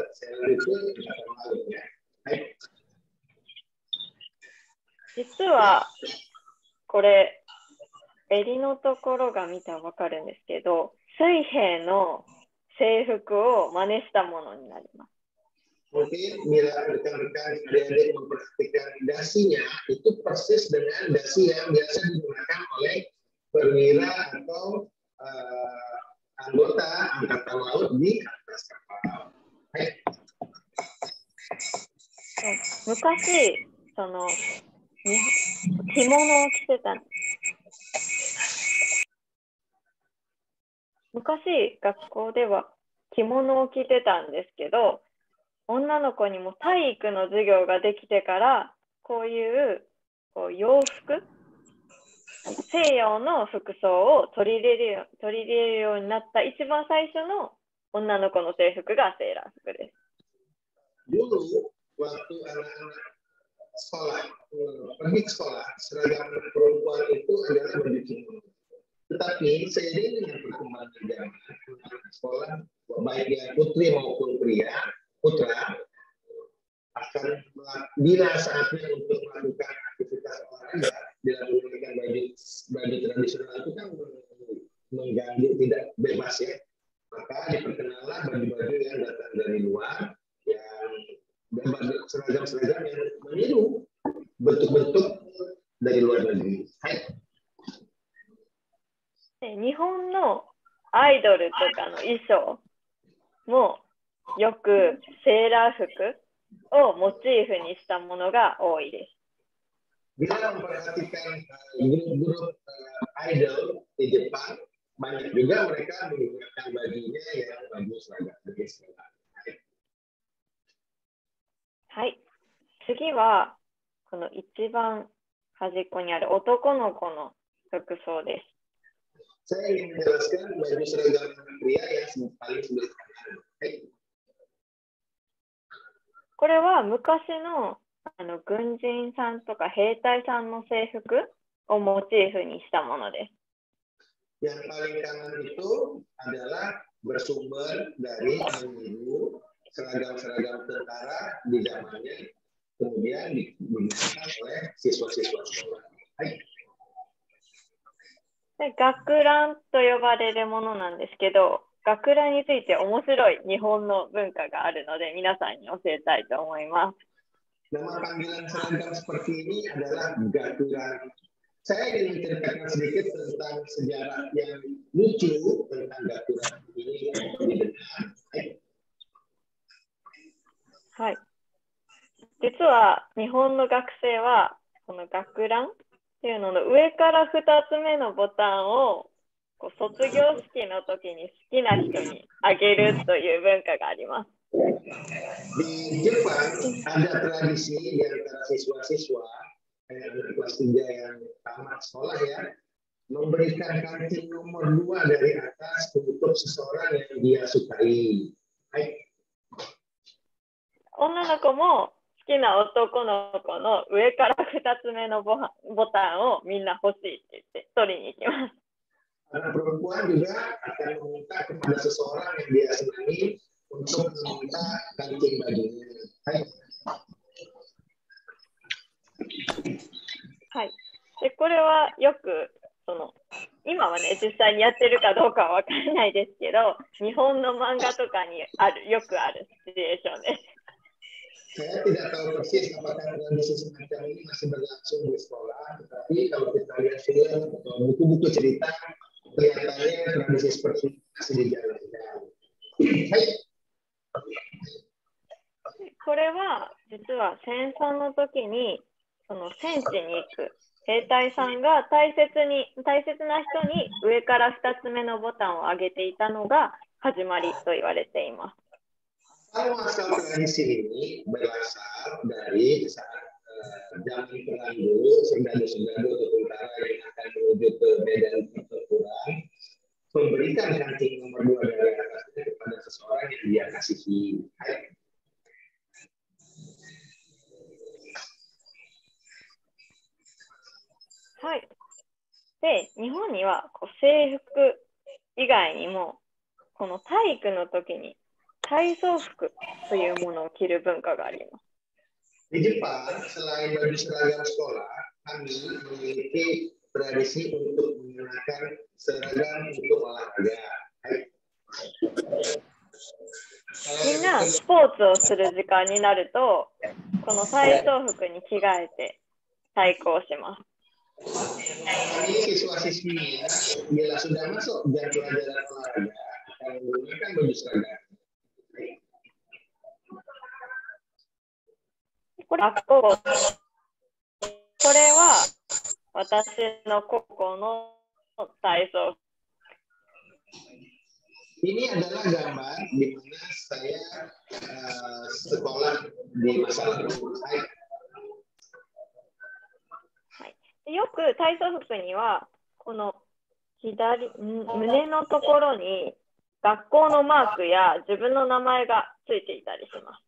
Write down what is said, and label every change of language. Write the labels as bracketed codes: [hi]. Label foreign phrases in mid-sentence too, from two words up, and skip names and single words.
[id] Sailor itu kata malunya. [ja] 実はこれ襟のところが見たらわかるんですけど、水兵の制服を真似したものになります。 [id] mungkin bila rekan-rekan adik-adik memperhatikan dasinya itu persis dengan dasi yang biasa digunakan oleh perwira atau anggota angkatan laut di atas kapal. [ja] Hai. 昔、その、着物を着てた。昔、学校では着物を着てたんですけど、女の子にも体育の授業ができてから、こういう洋服、西洋の服装を取り入れるようになった一番最初の女の子の制服がセーラー服です。 [id] Dulu waktu anak-anak sekolah pergi ke sekolah, seragam perempuan itu adalah baju kimono. Tetapi seiring dengan perkembangan zaman sekolah, baik yang putri maupun putra akan bila saatnya untuk melakukan aktivitas olahraga dengan menggunakan baju tradisional itu kan mengganggu tidak bebas ya, maka diperkenalkan baju-baju yang datang dari luar yang seragam-seragam yang meniru bentuk-bentuk dari luar negeri. [ja] Hai. 日本のアイドルとかの衣装もよくセーラー服をモチーフにしたものが多いです。 [id] Bila memperhatikan grup-grup idol di Jepang, banyak juga mereka menggunakan bajunya yang baju seragam. [ja] はい。次はこの一番端っこにある男の子の服装です。 [id] Saya ingin menjelaskan baju seragam pria yang paling sederhana. [ja] これは昔の軍人さんとか兵隊さんの制服をモチーフにしたものです。 [id] Yang paling kanan itu adalah bersumber dari meniru seragam-seragam tentara di zamannya, kemudian digunakan oleh siswa-siswa sekolah. [ja] で学ランと呼ばれるものなんですけど、学ランについて面白い日本の文化があるので皆さんに教えたいと思います。 [id] Nama panggilan seragam seperti ini adalah gakuran. Saya ingin menceritakan sedikit tentang sejarah yang lucu tentang gakuran ini. [ja] はい。実は日本の学生はこの学ランっていうのの上から2つ目のボタンを卒業式の時に好きな人にあげるという文化があります。 [id] Di Jepang ada tradisi di antara siswa-siswa kelas 3 yang tamat sekolah ya, memberikan kancing nomor 2 dari atas untuk seseorang yang dia sukai. [ja] 女の子も好きな男の子の上から2つ目のボタンをみんな欲しいって言って取りに行きます。 [id] Anak perempuan juga akan meminta kepada seseorang yang dia senangi untuk meminta kancing bajunya. [ja] はい。でこれはよく今はね実際にやってるかどうかはわからないですけど、日本の漫画とかによくあるシチュエーションです。 [id] Saya tidak tahu persis apakah tradisi semacam ini masih berlangsung di sekolah, tetapi kalau kita lihat film atau buku-buku cerita, kelihatannya tradisi seperti ini masih dijalankan. [ja] これは実は戦争の時に戦地に行く兵隊さんが大切な人に上から2つ目のボタンを上げていたのが始まりと言われています。 [id] Asal tradisi ini berasal dari saat zaman perang dulu, serdadu-serdadu atau tentara yang akan menuju ke medan pertempuran memberikan kancing nomor 2 dari atasnya kepada seseorang yang dia kasihi. [ja] はい。で、日本には制服以外にもこの体育の時に体操服というものを着る文化があります。 [id] Di Jepang, selain baju seragam sekolah, kami memiliki tradisi untuk menggunakan seragam untuk olahraga. [ja] みんなスポーツをする時間になると、この体操服に着替えて対抗します。 [id] Ini siswa-siswi bila sudah masuk jam pelajaran olahraga akan menggunakan baju seragam. [ja] これは私の高校の体操。 [id] Ini adalah gambar di mana saya sekolah di masa lalu. [ja] よく体操服にはこの胸のところに学校のマークや自分の名前がついていたりします。